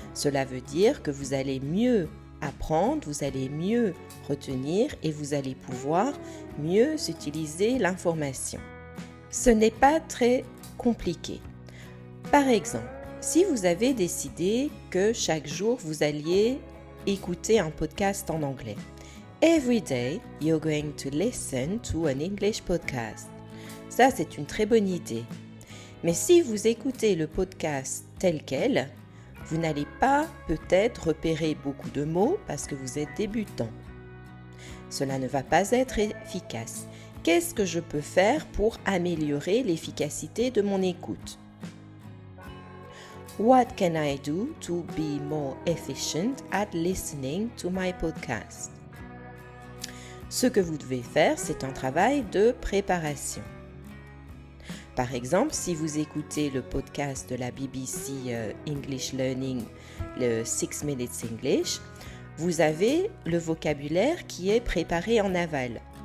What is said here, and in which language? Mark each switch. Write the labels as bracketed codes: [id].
[fr] Cela veut dire que vous allez mieux apprendre, vous allez mieux retenir et vous allez pouvoir mieux utiliser l'information. Ce n'est pas très compliqué. Par exemple, si vous avez décidé que chaque jour vous alliez écouter un podcast en anglais. [en] Every day, you're going to listen to an English podcast. [fr] Ça, c'est une très bonne idée. Mais si vous écoutez le podcast tel quel, vous n'allez pas peut-être repérer beaucoup de mots parce que vous êtes débutant. Cela ne va pas être efficace. Qu'est-ce que je peux faire pour améliorer l'efficacité de mon écoute? [en] What can I do to be more efficient at listening to my podcast? [fr] Ce que vous devez faire, c'est un travail de préparation. Par exemple, si vous écoutez le podcast de la BBC English Learning, le 6 Minutes English, vous avez le vocabulaire qui est préparé en aval.